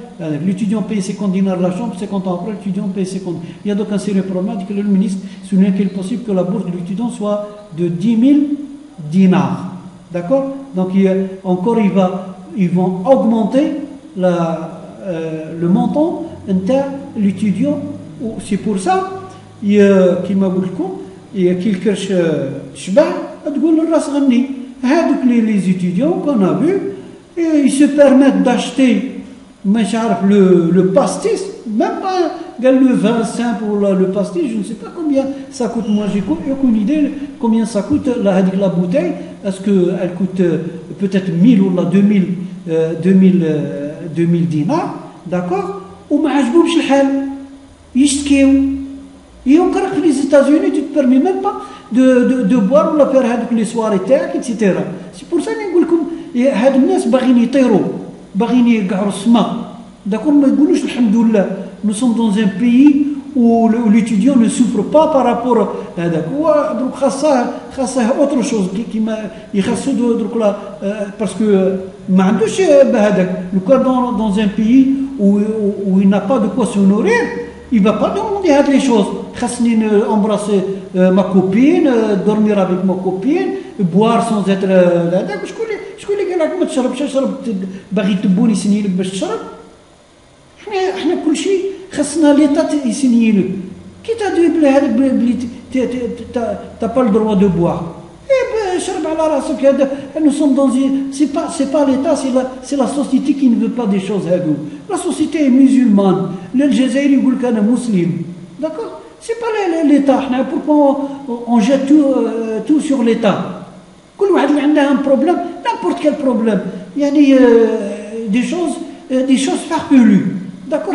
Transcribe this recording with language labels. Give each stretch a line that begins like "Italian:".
French: L'étudiant paye 50 dinars la chambre, 50 ans après, l'étudiant paye 50. Il y a donc un sérieux problème, que le ministre souligne qu'il est possible que la bourse de l'étudiant soit de 10 000 dinars. D'accord? Donc encore, ils vont augmenter le montant de l'étudiant. C'est pour ça,
Arabic: كما قلت لكم كي الكرش تشبع تقول الراس غني. هذوك
French: les étudiants qu'on a vu, ils se permettent d'acheter le pastis, même pas le vin simple ou le pastis, je ne sais pas combien ça coûte. Moi, j'ai aucune idée combien ça coûte la bouteille. Est-ce qu'elle coûte peut-être 1000 ou 2000 dinars, d'accord?
Arabic: وما عجبهمش الحال يشتكيو.
French: Et encore que les États-Unis, tu ne te permets même pas de boire ou de faire les soirées tech, etc. C'est pour ça que je dis que
Arabic: هاد الناس باغيين يطيروا, باغيين يقعروا السماء. D'accord, ما يقولوش الحمد لله.
French: Nous sommes dans un pays où l'étudiant ne souffre pas par rapport à
Arabic: هذاك. هو دروك خاصه
French: autre chose
Arabic: كيما يخصو دروك لا
French: parce que
Arabic: ما عندوش بهذاك.
French: Le cas dans un pays où il n'a pas de quoi se nourrir, il ne va pas demander les choses. Embrasser ma copine, dormir avec ma copine, boire sans être là.
Arabic: شكون اللي قال لك ما تشربش؟ اشرب باغي تبوني يسني لك باش تشرب. احنا كل شيء خاصنا ليطا يسني لك. كي تدوي بلا هذاك بلي تا با لو دروا دو بوار. شرب على راسك هذا.
French: Nous sommes dans c'est pas l'État, c'est la société qui ne veut pas des choses
Arabic: هذو.
French: La société est musulmane.
Arabic: الجزائري يقول لك انا مسلم.
French: D'accord? C'est pas l'État. Pourquoi on jette tout sur l'État?
Arabic: كل واحد اللي عنده
French: un problème, n'importe quel problème.
Arabic: يعني
French: des choses farfelues. D'accord?